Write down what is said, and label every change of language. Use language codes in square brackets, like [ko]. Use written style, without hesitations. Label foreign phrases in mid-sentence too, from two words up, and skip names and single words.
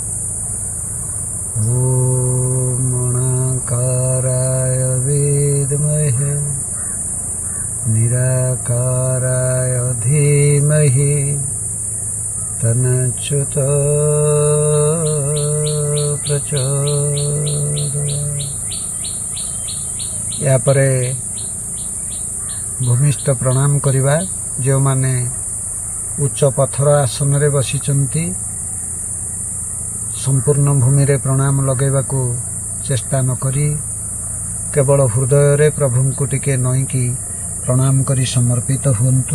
[sa] ॐ अणाकाराय विद्महे निराकाराय धीमहि तन्नच्युत प्रचोदयात्। [or] ଯା ପରେ ଭୂମିଷ୍ଠ ପ୍ରଣାମ କରିବା। ଯେଉଁମାନେ ଉଚ୍ଚ ପଥର ଆସନରେ ବସିଛନ୍ତି ସମ୍ପୂର୍ଣ୍ଣ ଭୂମିରେ ପ୍ରଣାମ ଲଗାଇବାକୁ ଚେଷ୍ଟା ନ କରି କେବଳ ହୃଦୟରେ ପ୍ରଭୁଙ୍କୁ ଟିକେ ନଇଁକି ପ୍ରଣାମ କରି ସମର୍ପିତ ହୁଅନ୍ତୁ।